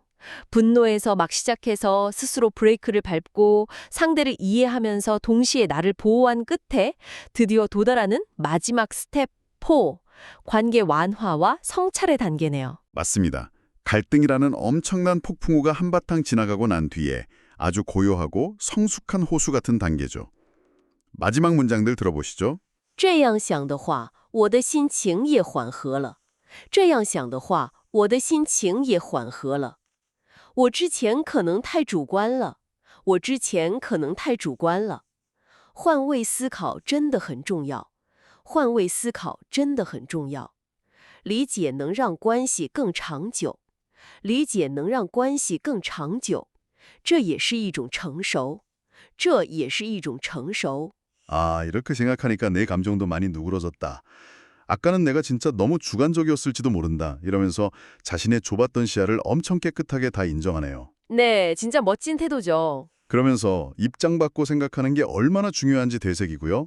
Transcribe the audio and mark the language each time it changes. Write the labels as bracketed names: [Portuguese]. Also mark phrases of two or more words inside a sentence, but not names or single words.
[Korean] 분노에서 막 시작해서 스스로 브레이크를 밟고 상대를 이해하면서 동시에 나를 보호한 끝에 드디어 도달하는 마지막 스텝 4, 관계 완화와 성찰의 단계네요. 맞습니다. 갈등이라는 엄청난 폭풍우가 한바탕 지나가고 난 뒤에 아주 고요하고 성숙한 호수 같은 단계죠. 마지막 문장들 들어보시죠. [Chinese] 这样想的话，我的心情也缓和了。这样想的话，我的心情也缓和了。我之前可能太主观了，我之前可能太主观了。换位思考真的很重要，换位思考真的很重要。理解能让关系更长久，理解能让关系更长久，这也是一种成熟，这也是一种成熟。 [Korean] 이렇게 생각하니까 내 감정도 많이 누그러졌다. 아까는 내가 진짜 너무 주관적이었을지도 모른다. 이러면서 자신의 좁았던 시야를 엄청 깨끗하게 다 인정하네요. 네, 진짜 멋진 태도죠. 그러면서 입장 바꿔 생각하는 게 얼마나 중요한지 되새기고요.